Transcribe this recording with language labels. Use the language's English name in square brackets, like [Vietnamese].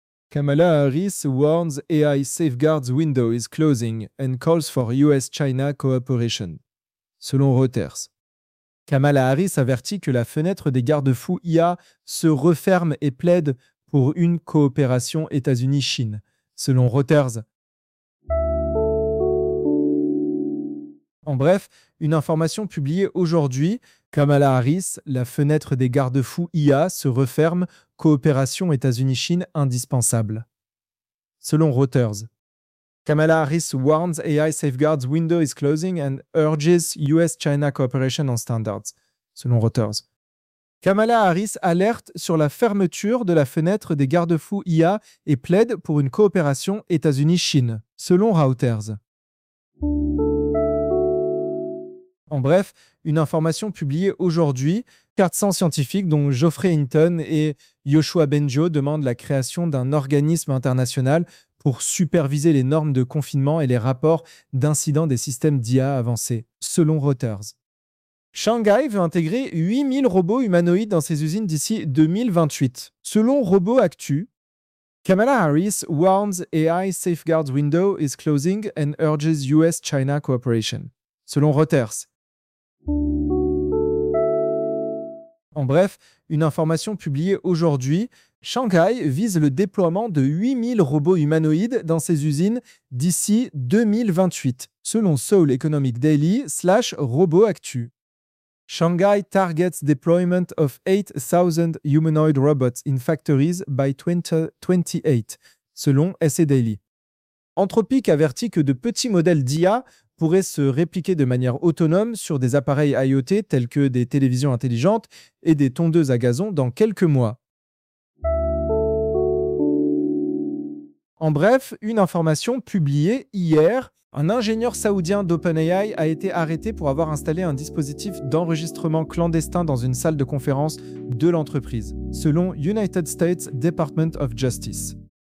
[English] Kamala Harris warns AI safeguards window is closing and calls for US-China cooperation. [French] Selon Reuters. Kamala Harris avertit que la fenêtre des garde-fous IA se referme et plaide pour une coopération États-Unis-Chine. Selon Reuters. En bref, une information publiée aujourd'hui, Kamala Harris, la fenêtre des garde-fous IA se referme, coopération États-Unis-Chine indispensable. Selon Reuters, [English] Kamala Harris warns AI safeguards window is closing and urges US-China cooperation on standards. [French] Selon Reuters, Kamala Harris alerte sur la fermeture de la fenêtre des garde-fous IA et plaide pour une coopération États-Unis-Chine. Selon Reuters. En bref, une information publiée aujourd'hui, 400 scientifiques dont Geoffrey Hinton et Joshua Benjo demandent la création d'un organisme international pour superviser les normes de confinement et les rapports d'incidents des systèmes d'IA avancés, selon Reuters. Shanghai veut intégrer 8000 robots humanoïdes dans ses usines d'ici 2028. Selon Robot Actu, [English] Kamala Harris warns AI safeguards window is closing and urges US-China cooperation. [French] Selon Reuters. En bref, une information publiée aujourd'hui, Shanghai vise le déploiement de 8000 robots humanoïdes dans ses usines d'ici 2028, selon Seoul Economic Daily / Robot Actu. [English] Shanghai targets deployment of 8000 humanoid robots in factories by 2028, [French] selon SA Daily. Anthropic avertit que de petits modèles d'IA pourraient se répliquer de manière autonome sur des appareils IoT tels que des télévisions intelligentes et des tondeuses à gazon dans quelques mois. En bref, une information publiée hier, un ingénieur saoudien d'OpenAI a été arrêté pour avoir installé un dispositif d'enregistrement clandestin dans une salle de conférence de l'entreprise, selon United States Department of Justice.